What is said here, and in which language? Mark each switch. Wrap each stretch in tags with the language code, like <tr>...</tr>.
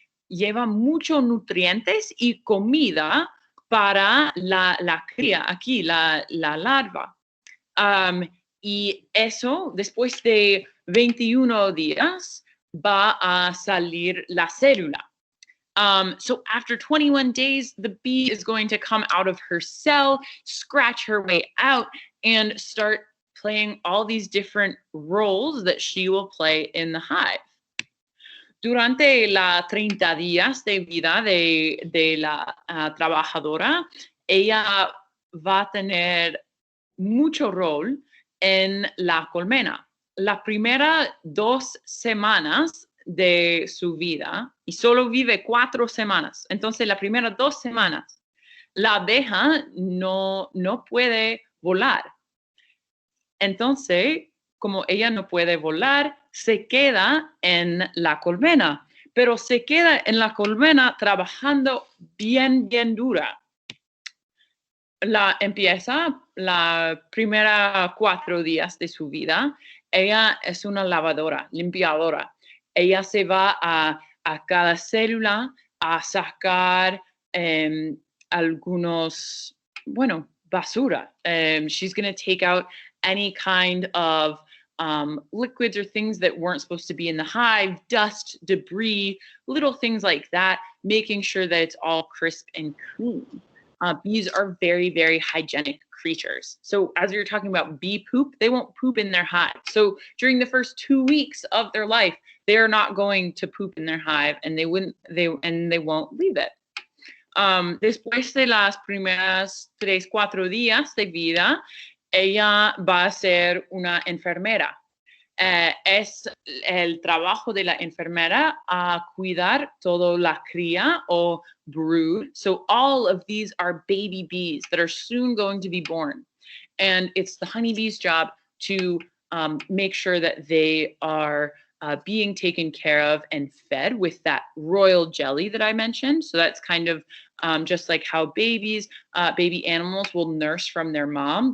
<es>Lleva muchos nutrientes y comida para la cría aquí, la larva. Y eso, después de 21 días, va a salir la célula.</es> <en>So after 21 days, the bee is going to come out of her cell, scratch her way out, and start playing all these different roles that she will play in the hive.</en> <es>Durante la 30 días de vida de la trabajadora, ella va a tener mucho rol en la colmena. La primera 2 semanas de su vida, y solo vive 4 semanas. Entonces, las primeras 2 semanas, la abeja no puede volar. Entonces, como ella no puede volar, se queda en la colmena, pero se queda en la colmena trabajando bien dura. Empieza la primera 4 días de su vida. Ella es una lavadora, limpiadora. Ella se va a cada célula a sacar algunos, basura.</es> <en>She's going to take out any kind of liquids or things that weren't supposed to be in the hive, dust, debris, little things like that, making sure that it's all crisp and clean. Bees are very, very hygienic creatures. So as you're talking about bee poop, they won't poop in their hive. So during the first 2 weeks of their life, they're not going to poop in their hive, and they won't leave it.</en> <es>Después de las primeras 3-4 días de vida, ella va a ser una enfermera. Es el trabajo de la enfermera a cuidar toda la cría o brood.</es> <en>So all of these are baby bees that are soon going to be born. And it's the honeybee's job to make sure that they are being taken care of and fed with that royal jelly that I mentioned. So that's kind of just like how baby animals will nurse from their mom.</en>